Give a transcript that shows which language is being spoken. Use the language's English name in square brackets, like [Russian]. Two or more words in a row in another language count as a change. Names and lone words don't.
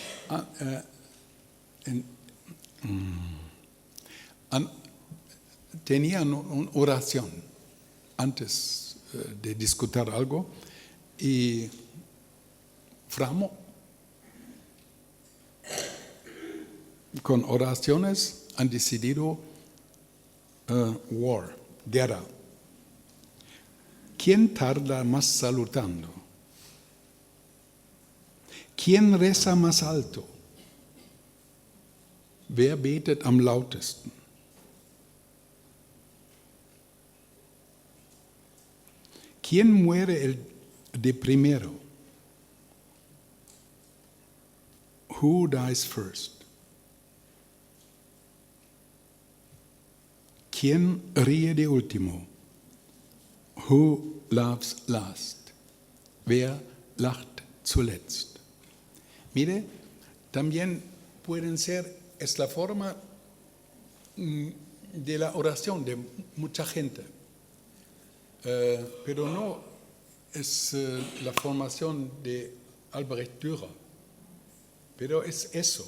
[Spanish] tenían una oración antes de discutir algo, y Framo con oraciones han decidido guerra. ¿Quién tarda más saludando? ¿Quién reza más alto? [German] Wer betet am lautesten? [Spanish] ¿Quién muere de primero? [English] Who dies first? [Spanish] ¿Quién ríe de último? [English] Who laughs last? [German] Wer lacht zuletzt? [Spanish] Mire, también pueden ser, es la forma de la oración de mucha gente. Pero no es la formación de Albrecht Dürer, pero es eso.